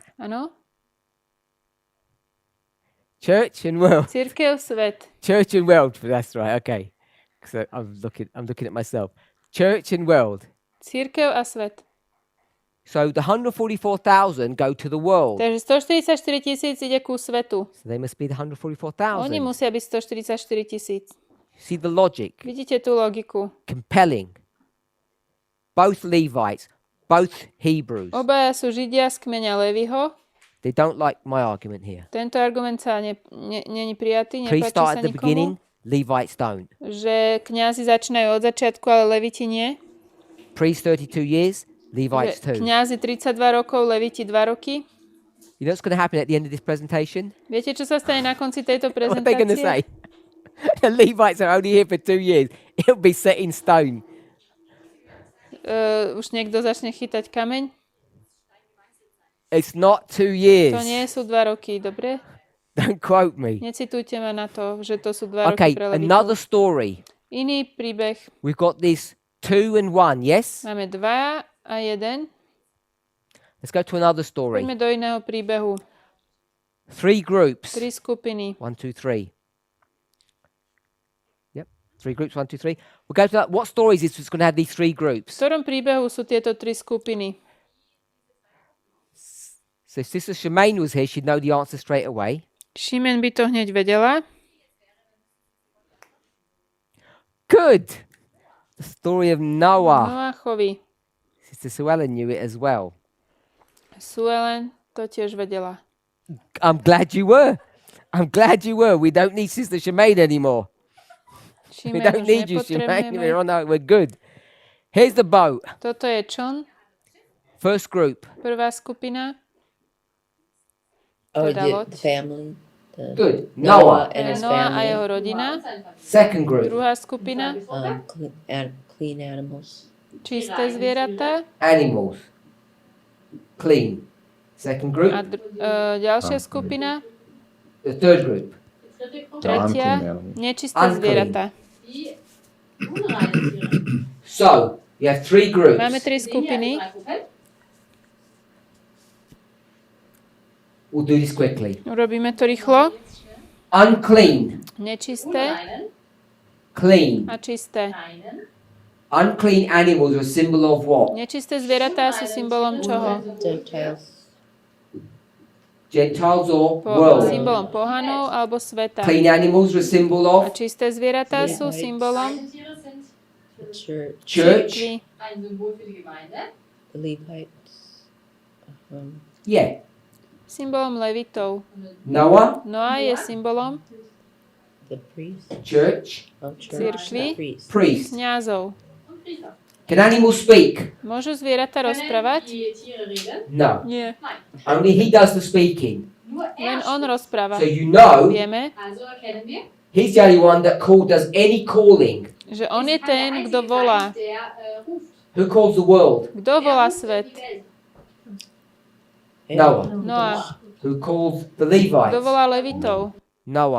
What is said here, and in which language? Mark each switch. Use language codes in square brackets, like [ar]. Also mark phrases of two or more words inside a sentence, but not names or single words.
[sk] Áno? [en] Church and world. [sk] Cirkev, svet. [en] Church and world. That's right. Okay. So I'm looking at myself. Church and world. [sk] Cirkev a svet. [en] So the 144,000 go to the world. [sk] Takže 144 000 ide ku svetu. [en] So they must be the [sk] Oni [en] 144,000. [sk] musia byť 144 000. [en] See the logic? [sk] Vidíte tú logiku? [en] Compelling. Both Levites, both Hebrews. [sk] Obaja sú Židia z kmeňa Leviho. [en] They don't like my argument here. [sk] Tento argument sa není prijatý, [en] Priests [sk] nepáči [en] start [sk] sa [en] at the beginning, [sk] nikomu. [en] Levites don't. [sk] Že kňazi začínajú od začiatku, ale leviti nie. [en] Priests 32 years, Levites [sk] Že [en] 2. [sk] kňazi 32 rokov, leviti 2 roky. [en] You know what's going to happen at the end of this presentation? [sk] Viete, čo sa stane na konci tejto [en] What are they going to [sk] prezentácie? [en] say? The Levites are only here for 2 years. It'll be set in stone. [sk] Už niekto začne chytať kameň. [en] It's not 2 [sk] To [en] years. [sk] nie sú 2 roky, dobre? [en] Don't quote me. [sk] Necitujte ma na to, že to sú 2 [en] Okay, [sk] roky pre [en] another [sk] levitov. [en] story. [sk] Iný príbeh. [en] We've got this 2 and 1, yes? [sk] Máme 2 a 1. [en] Let's go to another story. [sk] Poďme do iného príbehu. [en] 3 groups. [sk] 3 skupiny. [en] 1, 2, 3. Yep, 3 groups, 1, 2, 3. We'll go to that. What story is this that's going to have these 3 [sk] V [en] groups? [sk] ktorom príbehu sú tieto 3 skupiny? [en] So if Sister Shemaine was here, she'd know the answer straight away. [sk] Šimen by to hneď vedela. [en] Good. The story of Noah. [sk] Noachovi. [en] Sister Suella knew it as well. [sk] Suelen to tiež vedela. [en] I'm glad you were. I'm glad you were. We don't need Sister Shemaine anymore. We [sk] Šimen [en] don't [sk] už [en] need you, Shemaine. We're [sk] nepotrebujeme. [en] on our, we're good. Here's the boat. [sk] Toto je čln, [en] First group. [sk] prvá skupina. [en] Or [sk] Teda loď. [en] the family. Good. Noah Noah. and his [sk] Noa a [en] family. [sk] jeho rodina. [en] Second group. [sk] Druhá skupina. [en] Clean animals. [sk] Čisté zvieratá. [en] Animals. Clean. Second group. [sk] A ďalšia skupina. [en] The third group. [sk] Tretia. [en] animals. [sk] Nečisté [en] Unclean. [sk] zvieratá. [de] Die unreine Tiere. [en] So you have 3 groups. [sk] Máme 3 skupiny. [en] We'll do this quickly. [sk] Urobíme to rýchlo. [en] Unclean. [sk] Nečisté [de] Unreinen, [en] Clean. [sk] a čisté. [de] reinen, [en] Unclean animals are a symbol of what? [sk] Nečisté zvieratá sú symbolom čoho? [en] Gentiles. Gentiles or world. [sk] Symbolom pohanov alebo sveta. [en] Clean animals are a symbol [sk] A [en] of [sk] čisté zvieratá sú symbolom [de] reine Tiere sind [en] The church. church. cirkvi. [de] ein Symbol für die Gemeinde. [en] The Levites. Yeah. [sk] Symbolom levitov. [en] Noah, [sk] Noa je symbolom [en] The priest. church, Oh, church. [sk] Cirkvi. [en] Priest. priest. [sk] kňazov. [de] Und Priester. [en] Can animals speak? [sk] Môžu zvieratá [de] Können [sk] rozprávať? [de] die Tiere reden? [en] No. [sk] Nie. [de] Nein. [en] Only he does the speaking. [de] Nur Nur [sk] Len [de] er [sk] on rozpráva. [en] So you know [sk] Vieme, [de] Also erkennen wir, [en] he's the only one that does any calling. [sk] že on je [de] ist kein [sk] ten, kto [de] einziger [sk] volá. [de] Geist, der ruft. [en] Who calls the world? [sk] Kto [de] Er [sk] volá [de] ruft [sk] svet? [de] die Welt. [en] Noah. Noah. Who calls the [sk] Kto [en] Levites? [sk] volá levitov? [en] Noah.